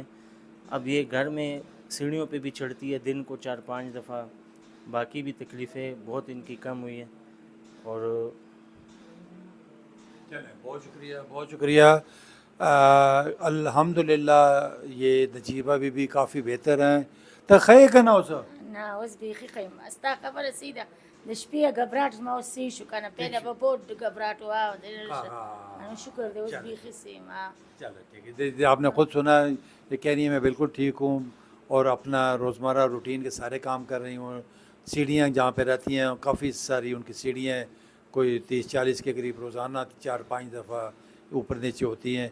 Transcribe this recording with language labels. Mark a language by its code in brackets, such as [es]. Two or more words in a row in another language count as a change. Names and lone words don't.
[ur] اب یہ گھر میں سیڑھیوں پہ بھی چڑھتی ہے دن کو 4-5 دفعہ. باقی بھی تکلیفیں بہت ان کی کم ہوئی ہیں. اور چلیں بہت شکریہ, بہت شکریہ. الحمدللہ یہ نجیبہ بھی کافی بہتر ہیں. تخیل کا نا اسا [ps] نه اوس بیخي خیم ستا خبره سیده د شپې غبراټ ما اوس سی شو کنه پهله به بہت غبراټ وا د شکر دی اوس بیخي سیم. [ur] چلو ٹھیک ہے. آپ نے خود سنا, یہ کہہ رہی ہیں میں بالکل ٹھیک ہوں اور اپنا روزمرہ روٹین کے سارے کام کر رہی ہوں. سیڑھیاں جہاں پہ رہتی ہیں کافی ساری ان کی سیڑھیاں ہیں, کوئی 30-40 کے قریب روزانہ 4-5 دفعہ اوپر نیچے ہوتی ہیں.